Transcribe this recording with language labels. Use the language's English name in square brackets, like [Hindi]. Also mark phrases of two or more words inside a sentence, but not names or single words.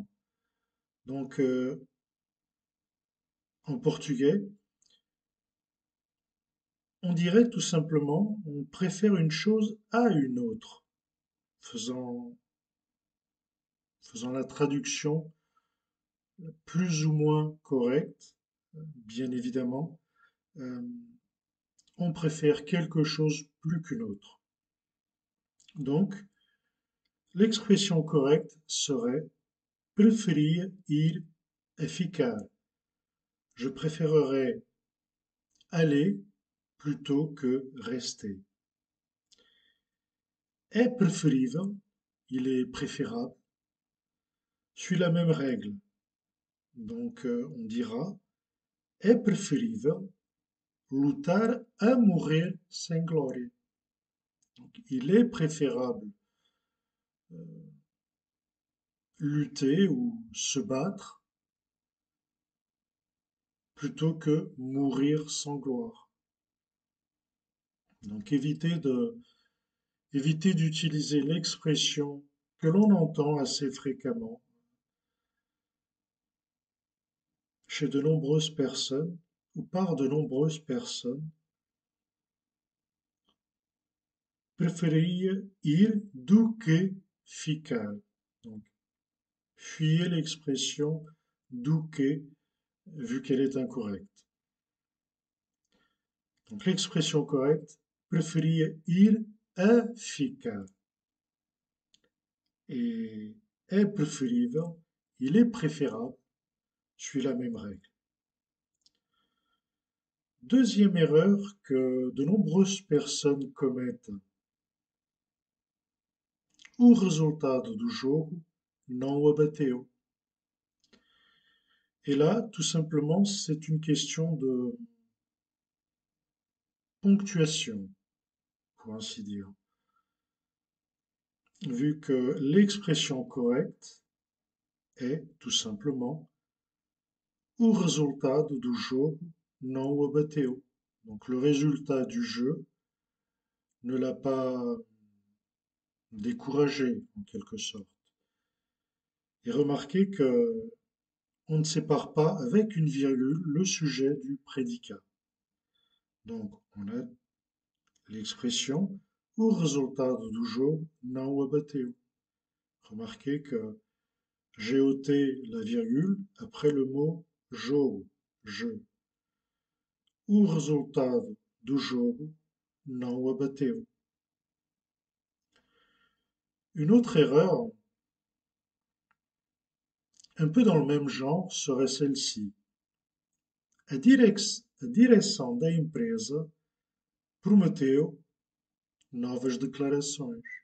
[French] Donc, en portugais, on dirait tout simplement on préfère une chose à une autre, faisant, faisant la traduction plus ou moins correcte, bien évidemment. Euh, on préfère quelque chose plus qu'une autre. Donc, l'expression correcte serait [Portuguese] preferir ir a ficar. [French] Je préférerais aller plutôt que rester. [Portuguese] Est preferível, [French] il est préférable, suit la même règle. Donc, on dira [Portuguese] é preferível lutar a morrer sem glória. [French] Donc, il est préférable lutter ou se battre plutôt que mourir sans gloire. Donc, éviter d'utiliser l'expression que l'on entend assez fréquemment chez de nombreuses personnes ou par de nombreuses personnes. [Portuguese] Preferia ir do que ficar. [French] Donc, fuyez l'expression [Portuguese] do que, [French] vu qu'elle est incorrecte. Donc, l'expression correcte, [Portuguese] preferia ir a ficar. [French] Et [Portuguese] est preferível, [French] il est préférable, suit la même règle. Deuxième erreur que de nombreuses personnes commettent. [Portuguese] O resultado do jogo não o abateu. [French] Et là, tout simplement, c'est une question de ponctuation, pour ainsi dire. Vu que l'expression correcte est tout simplement [Portuguese] o resultado do jogo não o abateu. [French] Donc le résultat du jeu ne l'a pas découragé en quelque sorte. Et remarquez que on ne sépare pas avec une virgule le sujet du prédicat. Donc on a l'expression [Portuguese] o resultado do jogo não o abateu. [French] Remarquez que j'ai ôté la virgule après le mot jogo, jeu. [Portuguese] O resultado do jogo não o abateu. [French] Une autre erreur, un peu dans le même genre, serait celle-ci. [Portuguese] A direção da empresa prometeu novas declarações.